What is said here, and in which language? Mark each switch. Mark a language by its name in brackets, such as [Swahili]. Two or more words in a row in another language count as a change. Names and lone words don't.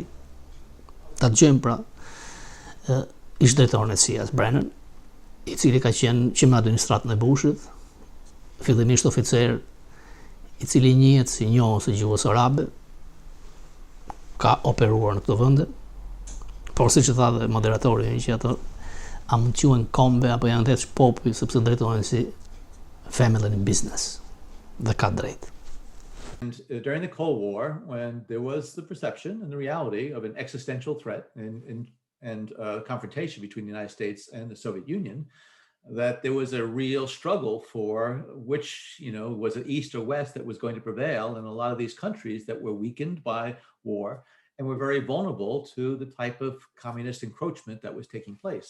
[Albanian] Ta dëgjojmë pra ish drejtorin e CIA-s Brennan, i cili ka qenë që me administratën e Bushit, fillimisht oficer i cili njihet si njohës e gjuhës arabe, ka operuar në këto vende, por siç e tha dhe moderatori që ato a mund të quhen kombe apo janë vetë popull sepse drejtohen si [English] family in business. [Albanian] Dhe ka drejt. [English] And during the Cold War, when there was the perception and the reality of an existential threat and confrontation between the United States and the Soviet Union, that there was a real struggle for which, was it East or West that was going to prevail in a lot of these countries that were weakened by war and were very vulnerable to the type of communist encroachment that was taking place.